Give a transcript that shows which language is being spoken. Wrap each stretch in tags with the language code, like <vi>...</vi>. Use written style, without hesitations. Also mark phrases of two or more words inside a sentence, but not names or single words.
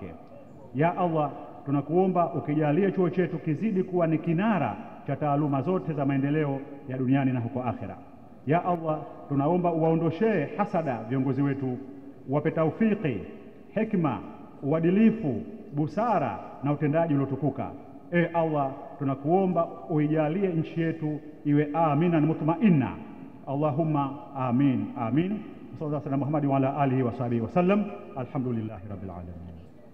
<ar>يا الله,</ar> <sw>tunakuomba ukijalie chuo chetu kizidi kuwa ni kinara cha taaluma zote za maendeleo ya duniani na huko akhera.</sw> <ar>يا الله,</ar> <sw>tunaomba uwaondoshee hasada viongozi wetu, uwape taufiki, hekima, uadilifu, busara na utendaji uliotukuka. Allah, tunakuomba uijalie nchi yetu iwe amina na mutmainna.</sw> <ar>اللهم آمين آمين. صلى الله عليه وسلم محمد وعلى آله وصحبه وسلم. الحمد لله رب العالمين.</ar>